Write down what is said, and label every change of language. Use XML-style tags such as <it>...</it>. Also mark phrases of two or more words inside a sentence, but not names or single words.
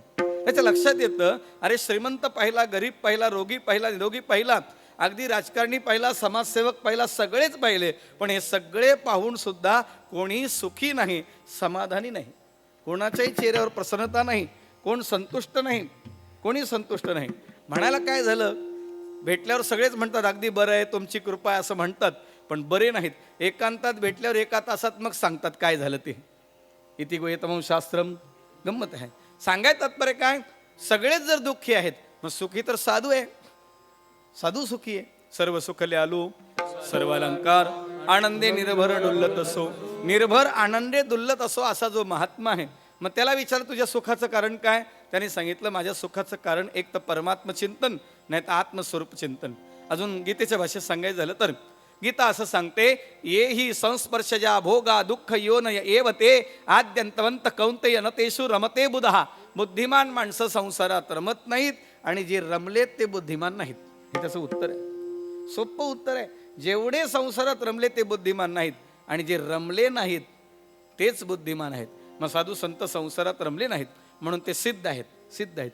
<mr>त्याच्या लक्षात येतं, अरे श्रीमंत पाहिला, गरीब पाहिला, रोगी पाहिला, निरोगी पाहिला, अगदी राजकारणी पाहिला, समाजसेवक पाहिला, सगळेच पाहिले, पण हे सगळे पाहून सुद्धा कोणी सुखी नाही, समाधानी नाही, कोणाच्याही चेहऱ्यावर प्रसन्नता नाही, कोण संतुष्ट नाही, कोणी संतुष्ट नाही. म्हणायला काय झालं, भेटल्यावर सगळेच म्हणतात अगदी बरं आहे, तुमची कृपा आहे असं म्हणतात, पण बरे नाहीत. एकांतात भेटल्यावर 1 तासात मग सांगतात काय झालं ते.</mr> <sa>इति गुह्यतमं शास्त्रम.</sa> <mr>गंमत आहे. सांगायचं तात्पर्य काय, सगळेच जर दुःखी आहेत मग सुखी तर साधू आहे, साधू सुखी आहे. सर्व सुखले आलो सर्व अलंकार आनंदे निर्भर डुल्लत असो. निर्भर आनंदे दुल्लत असो असा जो महात्मा आहे, मग त्याला विचार तुझ्या सुखाचं कारण काय. त्याने सांगितलं माझ्या सुखाचं कारण एक तर परमात्म चिंतन, नाही तर आत्मस्वरूप चिंतन. अजून गीतेच्या भाषेत सांगायचं झालं तर गीता असं सांगते,</mr> <sa>ये ही संस्पर्शजा भोगा दुःख योन एव ते आद्यंतवंत कौंतेय न तेषु रमते बुधहा.</sa> <mr>बुद्धिमान माणसं संसारात रमत नाहीत आणि जे रमलेत ते बुद्धिमान नाहीत. हे त्याचं उत्तर आहे. सोपं उत्तर आहे. जेवढे संसारात रमले ते बुद्धिमान नाहीत आणि जे रमले नाहीत तेच बुद्धिमान आहेत. मग साधू संत संसारात रमले नाहीत म्हणून ते सिद्ध आहेत.</mr>